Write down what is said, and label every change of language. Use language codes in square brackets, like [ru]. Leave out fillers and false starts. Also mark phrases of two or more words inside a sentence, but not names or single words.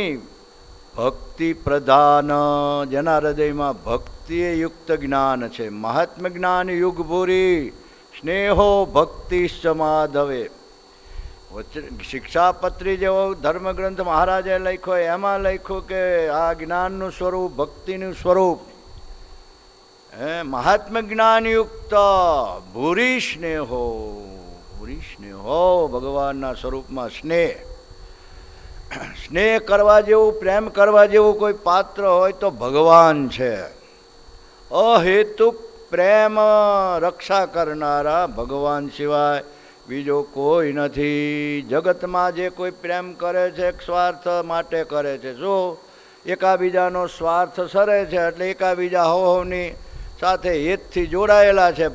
[gu] ભક્તિ પ્રધાન, જેના હૃદયમાં ભક્તિએ યુક્ત જ્ઞાન છે। [sa] महात्म ज्ञान युग भूरी, स्नेहो भक्तिश्च माधवे। [gu] શિક્ષાપત્રી જેવો ધર્મગ્રંથ મહારાજે લખ્યો, એમાં લખ્યું કે આ જ્ઞાનનું સ્વરૂપ ભક્તિનું સ્વરૂપ [sa] महात्म ज्ञान युक्त भूरी स्नेहो, [gu] भूरी स्नेहो ભગવાન સ્વરૂપ મેં સ્નેહ। સ્નેહ કરવા જેવું, પ્રેમ કરવા જેવું કોઈ પાત્ર હોય તો ભગવાન છે। अहेतुक પ્રેમ રક્ષા કરનારા ભગવાન સિવાય બીજો કોઈ નથી. જગતમાં જે કોઈ પ્રેમ કરે છે સ્વાર્થ માટે કરે છે. શું? એકાબીજાનો સ્વાર્થ સરે છે એટલે એકાબીજા હોની સાથે હેતથી જોડાયેલા છે.